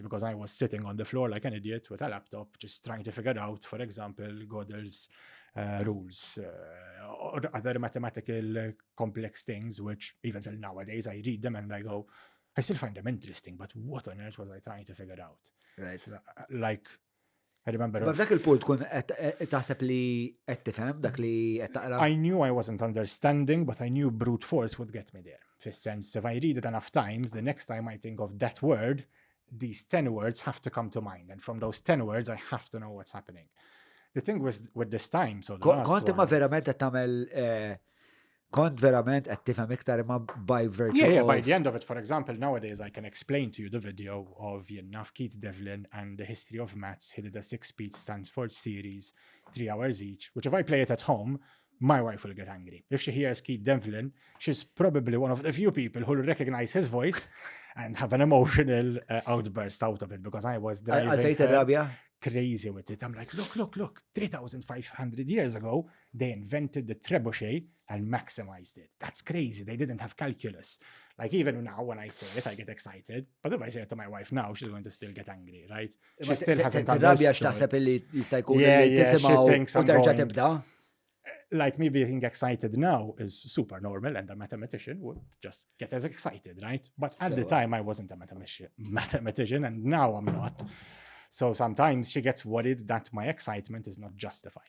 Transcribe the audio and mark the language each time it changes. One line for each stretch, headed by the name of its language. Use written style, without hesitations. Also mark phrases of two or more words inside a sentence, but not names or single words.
English: Because I was sitting on the floor like an idiot with a laptop, just trying to figure out, for example, Gödel's rules or other mathematical complex things, which even till nowadays I read them and I go, I still find them interesting, but what on earth was I trying to figure out? Right. Like, I remember...
Maltese: But dak il-punt kun taħseb li qed tifhem dak li qed taqra.
English: I knew I wasn't understanding, but I knew brute force would get me there. Fis-sense, if I read it enough times, the next time I think of that word, these 10 words have to come to mind. And from those 10 words, I have to know what's happening. The thing was with this time, so the last
Maltese: Kont imma
English: one...
Maltese: verament qed tagħmel kont verament qed tifhem iktar imma
English: by virtue Yeah, of... by the end of it, for example, nowadays I can explain to you the video of Keith Devlin and the history of maths. He did a 6-speech Stanford series, 3 hours each, which if I play it at home, my wife will get angry. If she hears Keith Devlin, she's probably one of the few people who will recognize his voice and have an emotional outburst out of it, because I was driving
Maltese: Għalfejn rabja?
English: crazy with it. I'm like, look, 3,500 years ago, they invented the trebuchet and maximized it. That's crazy. They didn't have calculus. Like even now when I say it, I get excited. But if I say it to my wife now, she's going to still get angry, right? She still hasn't
Maltese: Rabja
English: understood.
Maltese: x'taħseb li jista' jkun
English: Yeah,
Maltese: li
English: yeah, she
Maltese: tisimgħu
English: thinks
Maltese: u
English: I'm
Maltese: terġa'
English: going-
Maltese: tibda.
English: Like me being excited now is super normal, and a mathematician would just get as excited, right? But at the time, I wasn't a mathematician, and now I'm not. So sometimes she gets worried that my excitement is not justified.